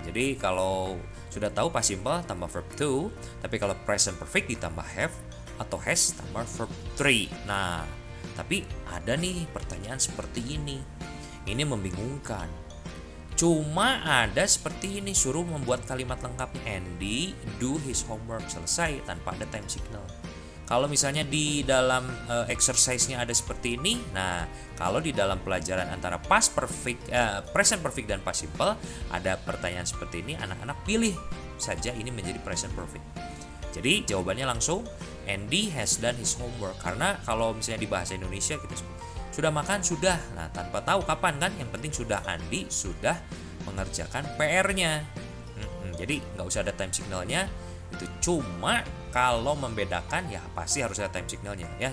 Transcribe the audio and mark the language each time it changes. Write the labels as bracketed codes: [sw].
[id] Jadi kalau sudah tahu past simple tambah verb 2, tapi kalau present perfect ditambah have atau has tambah verb 3. Nah, tapi ada nih pertanyaan seperti ini. Ini membingungkan. Cuma ada seperti ini, suruh membuat kalimat lengkapnya. Andy do his homework, selesai tanpa ada time signal. Kalau misalnya di dalam exercise-nya ada seperti ini, nah kalau di dalam pelajaran antara past perfect, present perfect dan past simple ada pertanyaan seperti ini, anak-anak pilih saja ini menjadi present perfect. Jadi jawabannya langsung [en] Andy has done his homework. [id] Karena kalau misalnya di bahasa Indonesia kita sudah makan, sudah. Nah, tanpa tahu kapan kan, yang penting sudah Andi sudah mengerjakan PR-nya. Jadi nggak usah ada time signalnya. Itu cuma kalau membedakan ya pasti harus ada time signalnya ya.